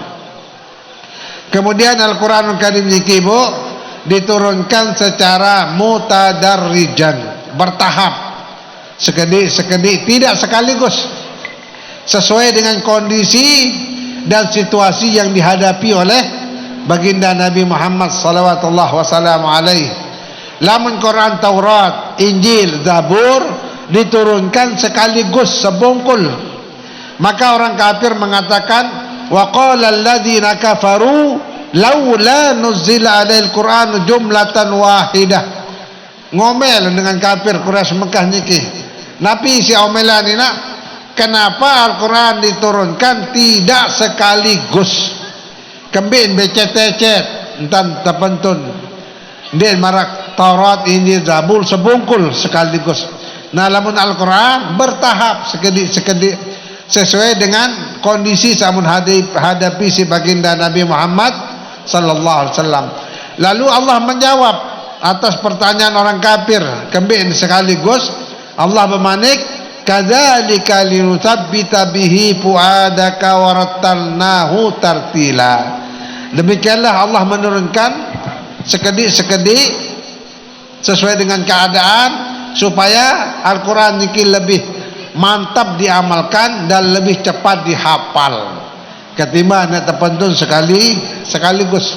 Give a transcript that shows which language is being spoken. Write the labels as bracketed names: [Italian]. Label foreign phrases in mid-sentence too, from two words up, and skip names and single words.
[Indonesian] Kemudian Al-Quranul Karim ini diturunkan secara mutadarrijan, bertahap, sekedik-sekedik, tidak sekaligus, sesuai dengan kondisi dan situasi yang dihadapi oleh baginda Nabi Muhammad [Arabic] صلى الله وسلم عليه. [Indonesian] Lamun Quran, Taurat, Injil, Zabur diturunkan sekaligus, sebungkul. Maka orang kafir mengatakan, [Arabic] وقال الذين كفروا لولا نزل عليه القرآن جملة واحدة. [Indonesian] Ngomel dengan kafir Quraisy Mekah niki. Nabi si omelan ini, kenapa Al-Quran diturunkan tidak sekaligus? [Sasak] Kembin becet-becet, entan terpentun. [Indonesian] Dia marak Taurat, Injil, Zabur sebungkul sekaligus. Nah, lamun Al-Quran bertahap, sekedik-sekedik, sesuai dengan kondisi [Sasak] samun hadapi si [Indonesian] baginda Nabi Muhammad [Arabic] صلى الله عليه وسلم. [Indonesian] Lalu Allah menjawab atas pertanyaan orang kafir, kembin sekaligus. Allah bermanik, [Arabic] كذلك لنثبت به فؤادك ورتلناه ترتيلا. [Indonesian] Demikianlah Allah menurunkan sekedik-sekedik sesuai dengan keadaan, supaya Al-Quran ini lebih mantap diamalkan dan lebih cepat dihafal ketimbang [Sasak] nak terpentun [Indonesian] sekaligus.